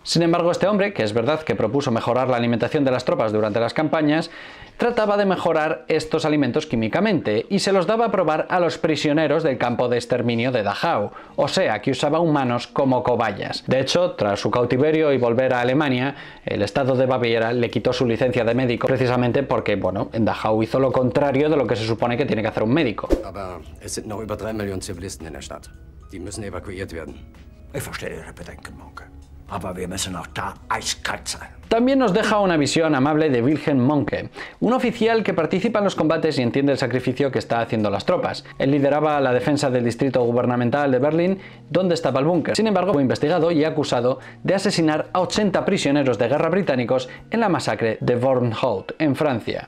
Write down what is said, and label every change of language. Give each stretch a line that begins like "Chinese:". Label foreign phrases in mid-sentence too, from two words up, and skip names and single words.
Spanish: Sin embargo, este hombre, que es verdad que propuso mejorar la alimentación de las tropas durante las campañas, trataba de mejorar estos alimentos químicamente y se los daba a probar a los prisioneros del campo de exterminio de Dachau, o sea que usaba humanos como cobayas. De hecho, tras su cautiverio y volver a Alemania, el Estado de Baviera le quitó su licencia de médico precisamente porque, bueno, en Dachau hizo lo contrario de lo que se supone que tiene que hacer un médico.
German: Aber es sind noch über 3 Millionen Zivilisten in der Stadt. Die müssen evakuiert werden. Ich verstehe Ihre Bedenken, Monke. Aber wir müssen auch da eiskalt sein.
Spanish: También nos deja una visión amable de Wilhelm Monke, un oficial que participa en los combates y entiende el sacrificio que está haciendo las tropas. Él lideraba la defensa del distrito gubernamental de Berlín, donde estaba el búnker. Sin embargo, fue investigado y acusado de asesinar a 80 prisioneros de guerra británicos en la masacre de Wormhout, en Francia.